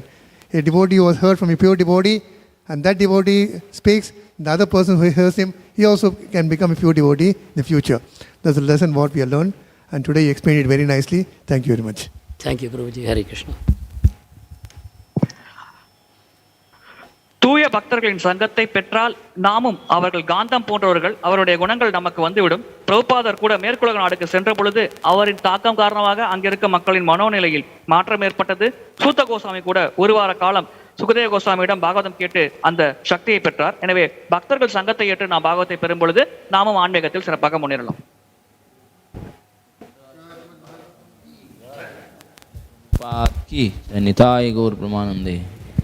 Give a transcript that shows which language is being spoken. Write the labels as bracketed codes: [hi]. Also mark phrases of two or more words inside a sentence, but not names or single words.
[en] A devotee was heard from a pure devotee, and that devotee speaks, the other person who hears him, he also can become a pure devotee in the future. That's a lesson what we have learned, and today you explained it very nicely. Thank you very much. Thank you, Prabhuji. Hare Krishna. [ta] தூய பக்தர்களின் சங்கத்தை பெற்றால் நாமும் அவர்கள் காந்தம் போன்றவர்கள், அவருடைய குணங்கள் நமக்கு வந்துவிடும். பிரபுபாதர் கூட மேற்குலக நாடுக்கு சென்ற பொழுது அவரின் தாக்கம் காரணமாக அங்கிருக்க மக்களின் மனோநிலையில் மாற்றம் ஏற்பட்டது. சூத்த கோஸ்வாமி கூட ஒரு வார காலம் சுகதேவ கோஸ்வாமியிடம் பாகவதம் கேட்டு அந்த சக்தியை பெற்றார். எனவே பக்தர்கள் சங்கத்தை ஏற்று நாம் பாகவத்தை பெறும் பொழுது நாமும் ஆன்மீகத்தில் சிறப்பாக முன்னேறலாம். [bn] নিতাই গৌর প্রমানন্দে।